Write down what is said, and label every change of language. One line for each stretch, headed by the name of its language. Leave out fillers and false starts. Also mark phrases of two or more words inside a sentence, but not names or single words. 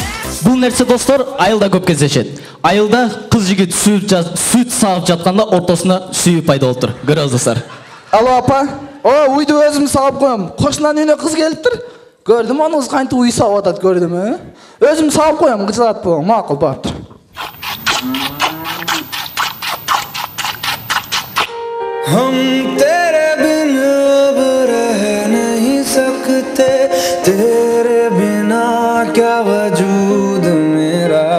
Kyrgyz: Бул нерсе достор айылда көп кездешет. Айылда кыз жигит сүт саап жатканда ортосунда сүйүү пайда болуп тур. Көрөбүз достор. Алло апа. О, уйду өзүм саап коем. Кошунан үйүнө кыз келиптир. Көрдүм, аны кыз кантип уй саап атат, көрдүм, Өзүм саап коем, кызат бу. Макул баптыр.
Hindi: हम तेरे बिन अब रह नहीं सकते, तेरे बिना क्या वजूद मेरा।